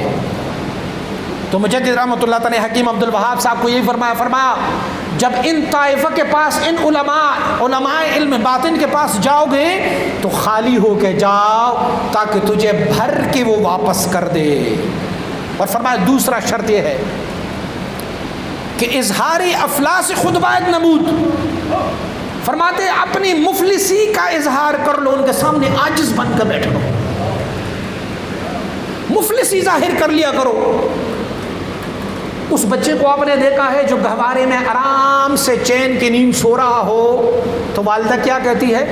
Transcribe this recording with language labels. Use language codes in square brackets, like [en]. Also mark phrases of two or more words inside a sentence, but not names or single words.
[ur] تو مجدد [ar] رحمۃ اللہ تعالی [ur] حکیم عبد الوہاب صاحب کو یہی فرمایا جب ان طائفہ کے پاس، ان علماء علم باطن کے پاس جاؤ گے تو خالی ہو کے جاؤ تاکہ تجھے بھر کے وہ واپس کر دے. اور فرمایا دوسرا شرط یہ ہے کہ [fa] اظہار افلاس خود باید نمود. [ur] فرماتے اپنی مفلسی کا اظہار کر لو، ان کے سامنے عاجز بن کر بیٹھ لو، مفلسی ظاہر کر لیا کرو. اس بچے کو آپ نے دیکھا ہے جو گہوارے میں آرام سے چین کی نیند سو رہا ہو تو والدہ کیا کہتی ہے؟